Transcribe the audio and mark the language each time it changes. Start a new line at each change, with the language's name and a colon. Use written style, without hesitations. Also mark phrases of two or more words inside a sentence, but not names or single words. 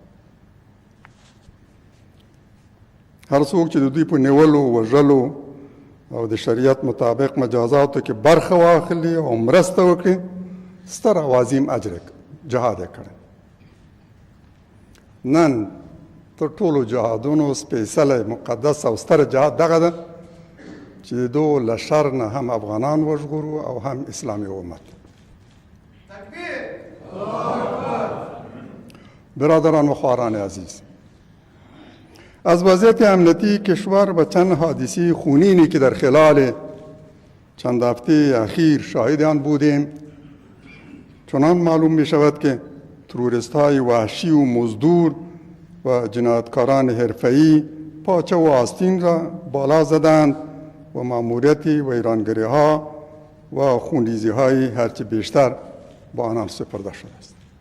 Pashto: هر څوک چې د دوی په نیولو، وژلو او د شریعت مطابق مجازاتو کې برخه واخلي او مرسته وکړي، ستر او عظیم اجر جهاد یې کړی. نن تر ټولو جهادونو سپېڅلی، مقدس او ستر جهاد دغه ده چې د دو له شر نه هم افغانان وژغورو او هم اسلامي امت.
Persian: برادران و خواهران عزیز، از وضعیت امنیتی کشور و چند حادثه خونینی که در خلال چند هفته اخیر شاهد آن بودیم چنان معلوم می شود که تروریست های وحشی و مزدور و جنایتکاران حرفه‌ای پاچه و آستین را بالا زدند و مأموریت ویرانگری ها و خونریزی های هرچه بیشتر با آنان سپرده شده است.